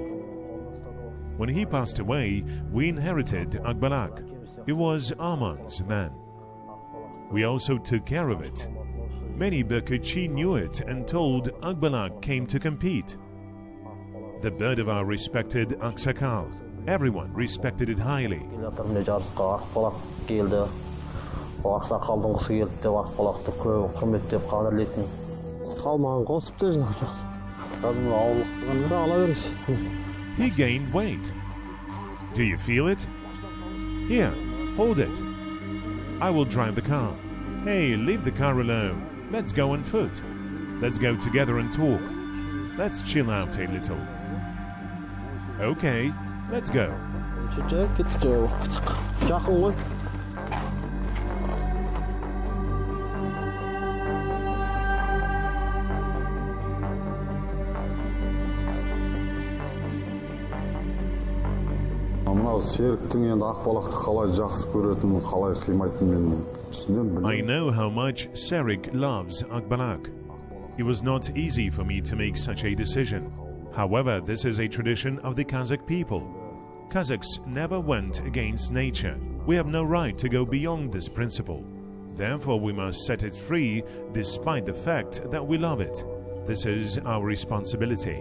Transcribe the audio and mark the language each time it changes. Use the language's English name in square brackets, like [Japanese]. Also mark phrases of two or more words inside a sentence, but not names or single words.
[English] When he passed away, we inherited Akbalak. It was Arman's then. We also took care of it. Many berkutchi knew it and told Akbalak came to compete. The bird of our respected Aksakal. Everyone respected it highly. [Kazakh] Жарысқа Ақбалақ келді. Ақсақалдың құсы келді деп Ақбалақты көп құрметтеп қадірлейтін. Салмағын қосыпты жинақ жақсы. Кәдімгі ауырлықтан ала беріңіз. [English] He gained weight. Do you feel it? Here, hold it. I will drive the car. Hey, leave the car alone. Let's go on foot. Let's go together and talk. Let's chill out a little. Okay, let's go. [Kazakh] Жақын ғой. Мынау Серіктің енді Ақбалақты қалай жақсы көретінін, қалай қимайтынын мен түсінемін. [English] I know how much Serik loves Akbalak. It was not easy for me to make such a decision. However, this is a tradition of the Kazakh people. Kazakhs never went against nature. We have no right to go beyond this principle. Therefore, we must set it free despite the fact that we love it. This is our responsibility.